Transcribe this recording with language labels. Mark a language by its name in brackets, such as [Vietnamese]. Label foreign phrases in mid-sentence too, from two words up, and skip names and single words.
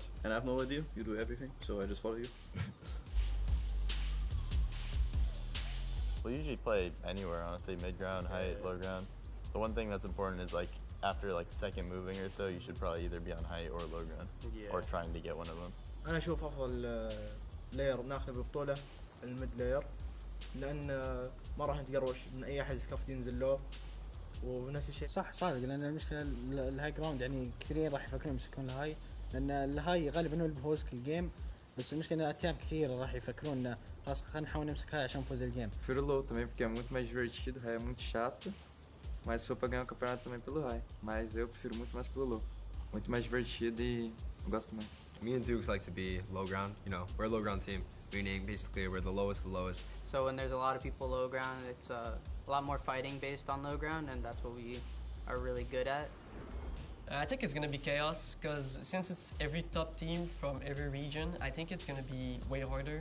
[English] And I have no idea, you do everything, so I just follow you. We usually play anywhere, honestly, mid-ground, height, low ground. The one thing that's important is like after like second moving or so, you should probably either be on height or low ground, or trying to get one of them. [Arabic] أنا أشوف أفضل لاير ناخذه بالبطولة [English] the mid layer, [Arabic] لأن ما راح نتقروش من أي أحد سكافت ينزل له، ونفس الشيء. صح صادق، لأن المشكلة [English] the high ground [Arabic] يعني كثيرين راح يفكرون يمسكون الهاي، لأن الهاي غالبا هو اللي بيفوز كل جيم، بس المشكلة أتيام كثير راح يفكرون خلاص خلينا نحاول نمسك هاي عشان نفوز الجيم. [Portuguese] Prefiro low também porque é muito mais divertido, high é muito chato, mas se for pra ganhar o campeonato também pelo high, mas eu prefiro muito mais pelo low, muito mais divertido e eu gosto mais. [English] Me and Dukes like to be low ground. We're a low ground team, meaning basically we're the lowest of the lowest. So when there's a lot of people low ground, it's a lot more fighting based on low ground, and that's what we are really good at. I think it's going to be chaos because since it's every top team from every region, I think it's going to be way harder.